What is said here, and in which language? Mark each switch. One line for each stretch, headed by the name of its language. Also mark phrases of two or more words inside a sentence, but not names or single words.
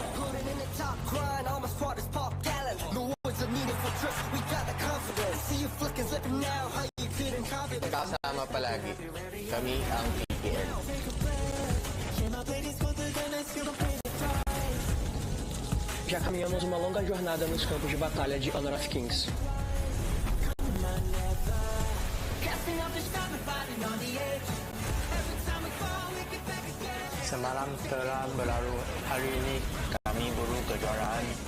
Filipino: Kasama palagi, kami ang PPL.
Portuguese: Já caminhamos uma longa jornada nos campos de batalha de Honor of Kings.
Indonesian: Semalam telah berlalu, hari ini kami buru kejuaraan.